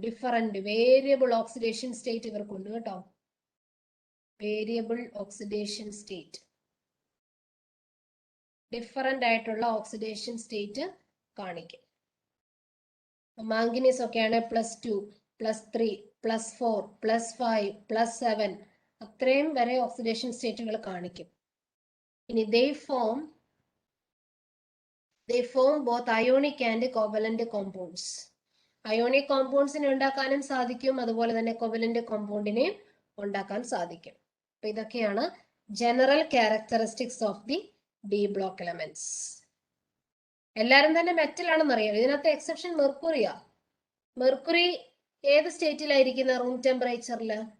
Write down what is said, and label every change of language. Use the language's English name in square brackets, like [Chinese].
[Malayalam] Different variable oxidation state ഇവർക്കുണ്ട് കേട്ടോ. Variable oxidation state, different ആയിട്ടുള്ള oxidation state കാണിക്കും. Manganese ഒക്കെയാണ് +2, +3, +4, +5, +7 അത്രയും വരെ ഓക്സിഡേഷൻ സ്റ്റേറ്റുകൾ കാണിക്കും. [English] ഇനി they form both ionic and covalent compounds. [Malayalam] Ionic കോമ്പൗണ്ട്സിനെ ഉണ്ടാക്കാനും സാധിക്കും, അതുപോലെ തന്നെ കോവലന്റ് കോമ്പൗണ്ടിനെയും ഉണ്ടാക്കാൻ സാധിക്കും. അപ്പൊ ഇതൊക്കെയാണ് [English] General characteristics of the D block elements. [Malayalam] എല്ലാരും തന്നെ മെറ്റൽ ആണെന്ന് അറിയാം. ഇതിനകത്ത് എക്സെപ്ഷൻ മെർക്കുറിയാ. മെർക്കുറി ഏത് സ്റ്റേറ്റിലായിരിക്കുന്ന റൂം ടെമ്പറേച്ചറിൽ?